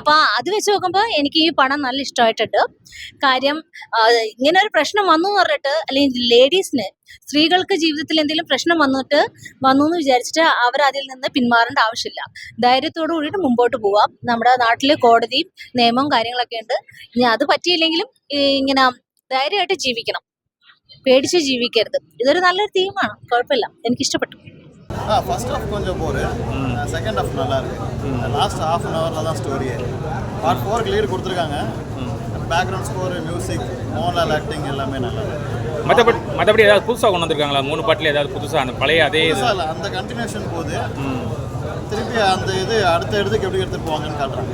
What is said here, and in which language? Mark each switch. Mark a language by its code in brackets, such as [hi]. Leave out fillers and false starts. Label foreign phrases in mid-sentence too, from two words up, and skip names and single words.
[ml] അപ്പൊ അത് വെച്ച് നോക്കുമ്പോൾ എനിക്ക് ഈ പടം നല്ല ഇഷ്ടമായിട്ടുണ്ട്. കാര്യം ഇങ്ങനെ ഒരു പ്രശ്നം വന്നു എന്ന് പറഞ്ഞിട്ട്, അല്ലെങ്കിൽ ലേഡീസിന്, സ്ത്രീകൾക്ക് ജീവിതത്തിൽ എന്തെങ്കിലും പ്രശ്നം വന്നു എന്ന് വിചാരിച്ചിട്ട് അവർ അതിൽ നിന്ന് പിന്മാറേണ്ട ആവശ്യമില്ല. ധൈര്യത്തോടു കൂടിയിട്ട് മുമ്പോട്ട് പോവാം. നമ്മുടെ നാട്ടിൽ കോടതിയും നിയമവും കാര്യങ്ങളൊക്കെ ഉണ്ട്. ഇനി അത് പറ്റിയില്ലെങ്കിലും ഇങ്ങനെ ധൈര്യമായിട്ട് ജീവിക്കണം, പേടിച്ച് ജീവിക്കരുത്. ഇതൊരു നല്ലൊരു തീമാണ്, കുഴപ്പമില്ല, എനിക്കിഷ്ടപ്പെട്ടു. [en] first half [ta] கொஞ்சம் போர், [en] second half [ta] நல்லா இருக்கு. [en] last half an hourல் [ta] தான் ஸ்டோரியே. [en] part 4 clear [ta] கொடுத்துருக்காங்க. [en] background score, [ta] மியூசிக், மோகன்லால் ஆக்டிங் எல்லாமே நல்லா இருக்கு. மற்றபடி ஏதாவது புதுசாக கொண்டு வந்திருக்காங்களா? 3 பாட்டில் ஏதாவது புதுசாக அந்த பழைய அதே இல்லை, அந்த கண்டினியூஷன் போது திருப்பி அந்த இது அடுத்த இடத்துக்கு எப்படி எடுத்துட்டு போவாங்கன்னு காட்டுறாங்க.